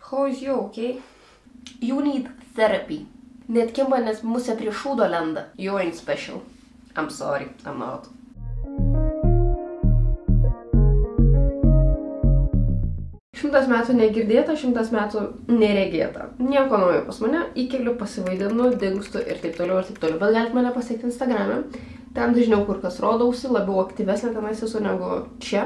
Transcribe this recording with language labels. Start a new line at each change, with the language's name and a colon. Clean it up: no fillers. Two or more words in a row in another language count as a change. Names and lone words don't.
English: How is you, okay? You need therapy.
Lithuanian: Net kimba, nes musė prie šūdo lenda.
English: You ain't special. I'm sorry, I'm not.
Lithuanian: Šimtas metų negirdėta, 100 metų neregėta. Nieko naujo pas mane, įkeliu, pasivaidinu, dingstu ir taip toliau. Bet galite mane pasiekti Instagram'e. Ten dažniau kur kas rodausi, labiau aktyvesnė tenais esu negu čia.